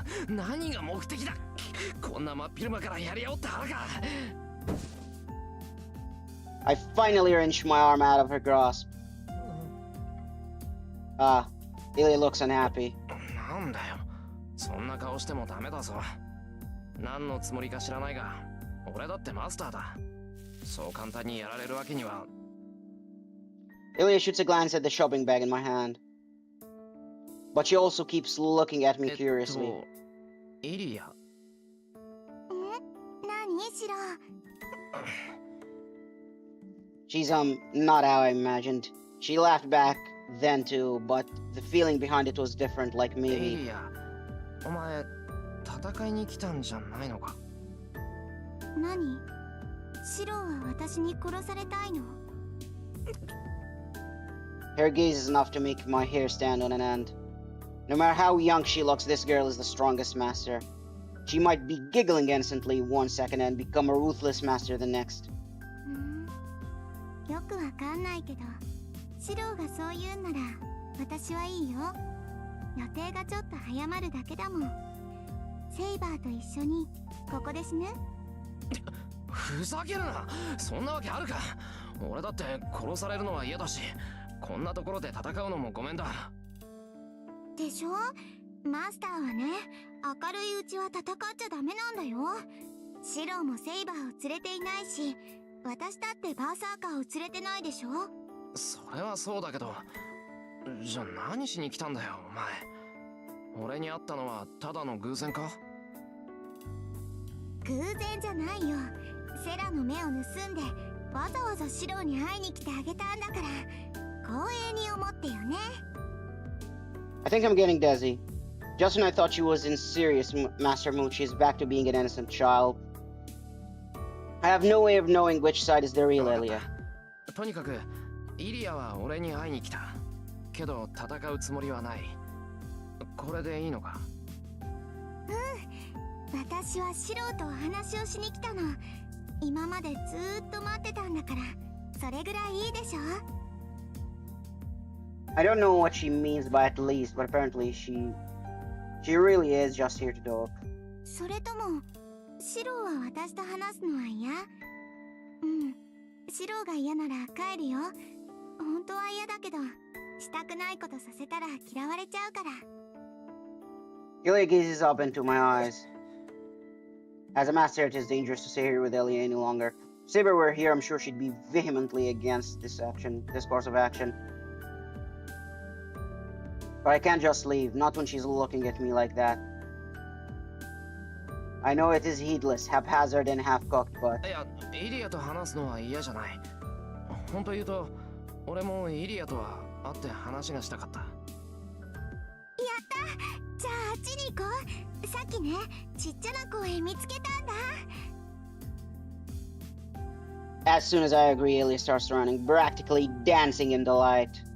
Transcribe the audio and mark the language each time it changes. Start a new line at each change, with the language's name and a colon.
Japanese: 何が目的だ。こんな真っ昼間からやり合おうって腹か。
English: I finally wrench my arm out of her grasp. Ilya looks unhappy.
Japanese: なんだよ。そんな顔してもダメだぞ。何のつもりか知らないが、俺だってマスターだ。そう簡単にやられるわけには。
English: Ilya shoots a glance at the shopping bag in my hand. But she also keeps looking at me curiously.
Japanese: イリア。何、シロ。
English: She's not how I imagined. She laughed back then too, but the feeling behind it was different, like
Japanese: イ
English: maybe.
Japanese: リア、お前、戦いに来たんじゃないのか。何？シロは私に殺されたいの？
English: Her gaze is enough to make my hair stand on an end. No matter how young she looks, this girl is the strongest master. She might be giggling innocently one second and become a ruthless master the next.
Japanese: よくわかんないけど、シロがそう言うんなら私はいいよ。予定がちょっと早まるだけだもん。セイバーと一緒にここで死ぬ？ふざけるな。そんなわけあるか。俺だって殺されるのは嫌だし、こんなところで戦うのもごめんだ。でしょ？マスターはね、明るいうちは戦っちゃダメなんだよ。シロもセイバーを連れていないし、私だってバーサーカーを連れてないでしょ。それはそうだけど、じゃあ何しに来たんだよ、お前。俺に会ったのはただの偶然か？偶然じゃないよ。セラの目を盗んで、わざわざシロに会いに来てあげたんだから、光栄に思ってよね。
English: I think I'm getting dizzy. Just when I thought she was in serious master mood, she's back to being an innocent child. I have no way of knowing which side is the real Ilya.
Japanese: とにかくイリアは俺に会いに来た。けど戦うつもりはない。これでいいのか？私はシロとお話をしに来たの。今までずーっと待ってたんだから、それぐらいいいでしょ。
English: I don't know what she means by at least, but apparently she really is just here to talk.
Japanese: それともシロは私と話すのは嫌？シロが嫌なら帰るよ。本当は嫌だけど、したくないことさせたら嫌われちゃうから。
English: Ilya gazes up into my eyes. As a master, it is dangerous to stay here with Ilya any longer. If Saber were here, I'm sure she'd be vehemently against this course of action. But I can't just leave, not when she's looking at me like that. I know it is heedless, haphazard, and half-cocked, but...
Japanese: いや、イリアと話すのは嫌じゃない。本当言うと、俺もイリアとは会って話がしたかった。やった！じゃああっちに行こう。さっきね、ちっちゃな公園見つけたんだ。
English: As soon as I agree, Ilya starts running, practically dancing in delight.